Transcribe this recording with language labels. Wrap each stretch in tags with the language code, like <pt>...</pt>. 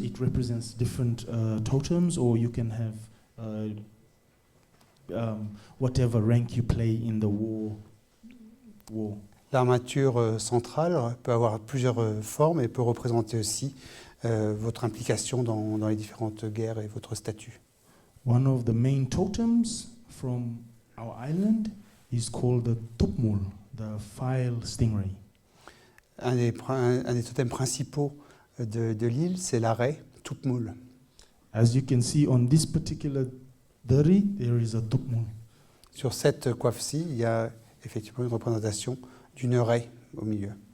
<en>It represents different totems, or you can have whatever rank you play in the war.</en> <fr>L'armature centrale peut avoir plusieurs formes et peut représenter aussi votre implication dans les différentes guerres et votre statut.</fr> <en>One of the main totems from our island is called the tupmul, the file stingray.</en> <fr>Un des totems principaux de l'île, c'est l'arrêt tupmul.</fr> <en>As you can see on this particular deri, there is a tupmul.</en> <fr>Sur cette coiffe-ci, il y a effectivement une représentation d'une raie au milieu.</fr>